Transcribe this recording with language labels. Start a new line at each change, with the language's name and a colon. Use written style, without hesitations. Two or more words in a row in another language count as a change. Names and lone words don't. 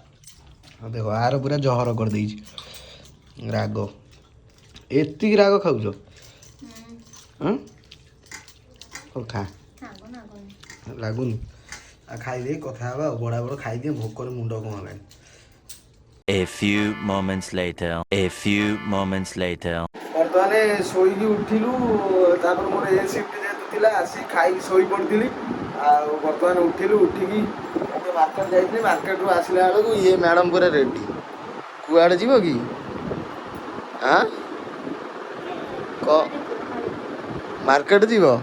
Odia: ହଁ ଦେଖ ଆର ପୁରା ଜହର କରିଦେଇଛି ରାଗ। ଏତିକି ରାଗ ଖାଉଛ? ହଉ ଖା, ଲାଗୁନି? ଆଉ ଖାଇଦେଇ କଥା ହେବା ଆଉ। ବଡ଼ା ବଡ଼ ଖାଇଦିଏ, ଭୋକରେ ମୁଣ୍ଡ କ'ଣ ହେଲାଣି।
English: A few moments later.
Odia: ବର୍ତ୍ତମାନ ଶୋଇକି ଉଠିଲୁ। ତାପରେ ମୋର ଏ ସିଫ୍ଟ ଯେହେତୁ ଥିଲା, ଆସିକି ଖାଇକି ଶୋଇ ପଡ଼ିଥିଲି। ଆଉ ବର୍ତ୍ତମାନ ଉଠିଲୁ, ଉଠିକି ମାର୍କେଟ ଯାଇଥିଲି। ମାର୍କେଟରୁ ଆସିଲା ବେଳକୁ ଇଏ ମ୍ୟାଡ଼ମ୍ ପୁରା ରେଡ଼ି। କୁଆଡ଼େ ଯିବ କି? ମାର୍କେଟ ଯିବ?